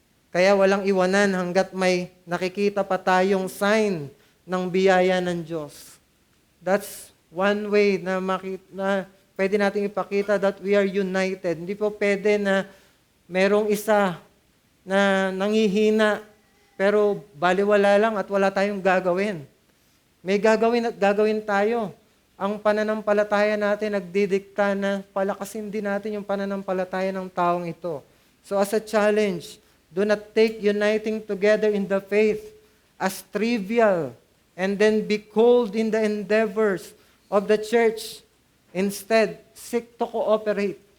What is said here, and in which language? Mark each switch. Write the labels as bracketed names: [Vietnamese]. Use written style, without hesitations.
[Filipino] Kaya walang iwanan hanggat may nakikita pa tayong sign ng biyaya ng Diyos. [English] That's one way [Filipino] na pwede natin ipakita [English] that we are united. [Filipino] Hindi po pwede na merong isa na nangihina pero baliwala lang at wala tayong gagawin. May gagawin at gagawin tayo. Ang pananampalataya natin nagdidikta na palakasin din natin yung pananampalataya ng taong ito. [English] So as a challenge, do not take uniting together in the faith as trivial and then be cold in the endeavors of the church. Instead, seek to cooperate.